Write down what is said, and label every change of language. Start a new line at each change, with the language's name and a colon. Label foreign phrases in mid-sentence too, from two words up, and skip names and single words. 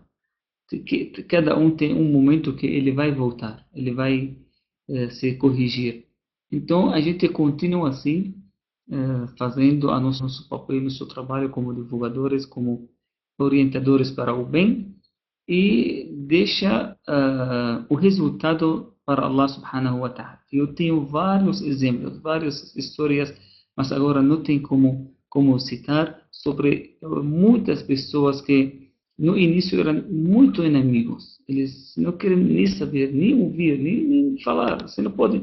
Portuguese: Cada um tem um momento que ele vai voltar, ele vai se corrigir. Então, a gente continua assim, fazendo a nosso papel, nosso trabalho como divulgadores, como orientadores para o bem, e deixa o resultado para
Arabic: الله سبحانه وتعالى.
Portuguese: Eu tenho vários exemplos, várias histórias, mas agora não tem como citar sobre muitas pessoas que no início eram muito inimigos. Eles não querem nem saber, nem ouvir, nem falar. Você não pode.